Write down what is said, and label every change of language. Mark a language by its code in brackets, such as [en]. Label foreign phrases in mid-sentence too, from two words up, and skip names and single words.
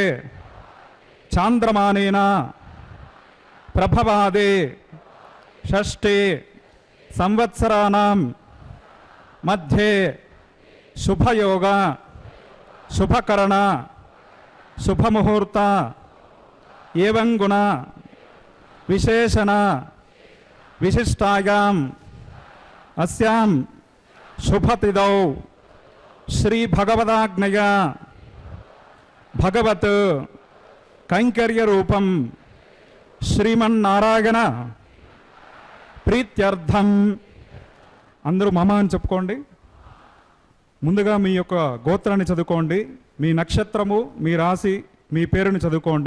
[sa] चांद्रमानेन प्रभवादे षष्ठे संवत्सराणां मध्ये शुभयोग शुभकरण शुभमुहूर्त एवं गुण विशेषण विशिष्टायाम् अस्यां शुभतिथौ श्री भगवदाज्ञया भगवत कैंकर्य रूपम श्रीमन्नारायण प्रीत्यर्थम अंदरू मम [te] అని చెప్పుకోండి। ముందుగా మీ యొక్క గోత్రాన్ని చదువుకోండి, మీ నక్షత్రము, మీ రాశి, మీ పేరుని చదువుకోండి।